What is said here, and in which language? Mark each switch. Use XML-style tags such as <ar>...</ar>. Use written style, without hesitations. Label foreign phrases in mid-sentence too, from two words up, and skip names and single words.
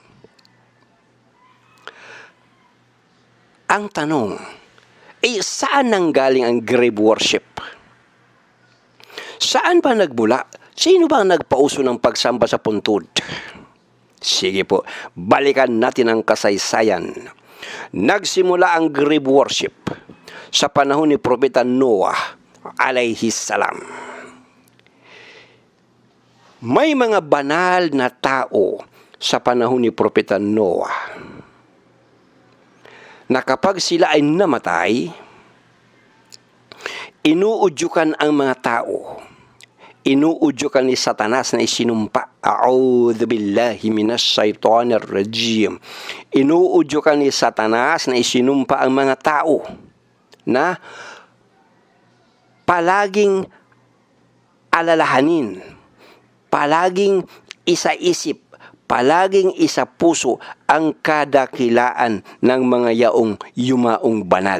<tl>Ang tanong, saan nanggaling ang</tl> <en>grave worship?</en> <tl>Saan ba nagmula? Sino ba ang nagpauso ng pagsamba sa puntod? Sige po, balikan natin ang kasaysayan. Nagsimula ang</tl> <en>grave worship</en> <tl>sa panahon ni Propeta Noah</tl> <ar>عليه السلام.</ar> <tl>May mga banal na tao sa panahon ni Propeta Noah na kapag sila ay namatay, inuudyukan ang mga tao. Inuudyukan ni Satanas na isinumpa.</tl> <ar>أعوذ بالله من الشيطان الرجيم.</ar> <tl>Inuudyukan ni Satanas na isinumpa ang mga tao na palaging alalahanin, palaging isaisip, palaging isa puso ang kadakilaan ng mga yaong yumaong banal.</tl>